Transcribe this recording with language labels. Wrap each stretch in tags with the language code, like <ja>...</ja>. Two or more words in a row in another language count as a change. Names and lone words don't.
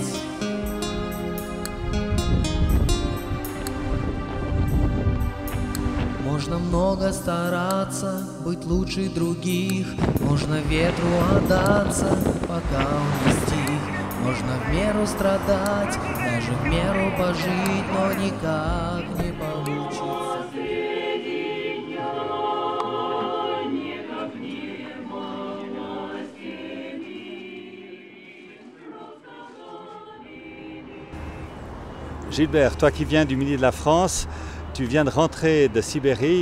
<ru>Можно много стараться, быть лучше других, можно ветру отдаться, пока он не стих. Можно в меру страдать, даже в меру пожить, но никак не получится.</ru> <fr>Gilbert, toi qui viens du milieu de la France, tu viens de rentrer de Sibérie.</fr>